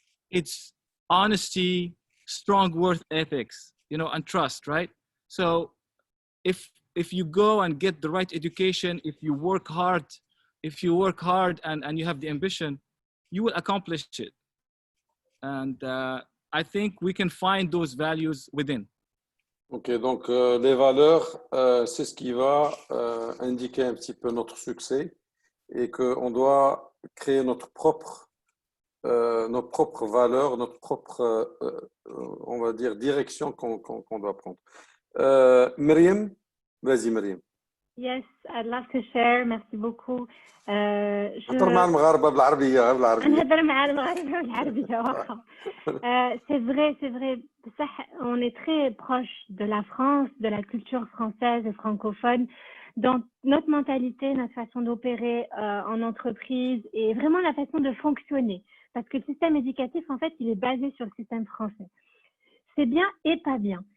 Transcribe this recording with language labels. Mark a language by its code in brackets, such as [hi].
[en] It's honesty, strong work ethics, and trust, right? So if you go and get the right education, if you work hard and you have the ambition, you will accomplish it. And I think we can find those values within. [fr] Ok, donc les valeurs, c'est ce qui va indiquer un petit peu notre succès, et qu'on doit créer nos propres valeurs, notre propre, on va dire, direction qu'on doit prendre. Myriam, vas-y Myriam. [en] Yes, I'd love to share. [fr] Merci beaucoup. [ar] هضر مع المغاربة بالعربية. نهضر مع المغاربة بالعربية واخا. [fr] C'est vrai. بصح on est très proche de la France, de la culture française et francophone, dans notre mentalité, notre façon d'opérer en entreprise et vraiment la façon de fonctionner. Parce que le système éducatif, en fait, il est basé sur le système français. C'est bien et pas bien.